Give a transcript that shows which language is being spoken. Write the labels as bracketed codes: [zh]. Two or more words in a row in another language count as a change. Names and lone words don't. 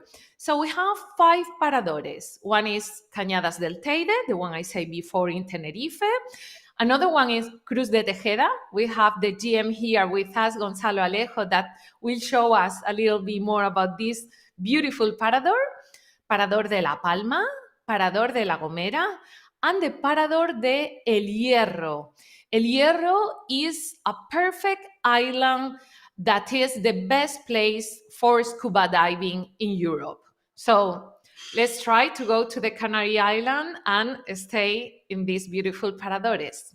[en] So we have 5 paradores. One is Cañadas del Teide, the one I said before in Tenerife. Another one is Cruz de Tejeda. We have the GM here with us, Gonzalo Alejo, that will show us a little bit more about this beautiful parador. Parador de La Palma, Parador de La Gomera, and the Parador de El Hierro. El Hierro is a perfect island that is the best place for scuba diving in Europe. So let's try to go to the Canary Island and stay in these beautiful paradores.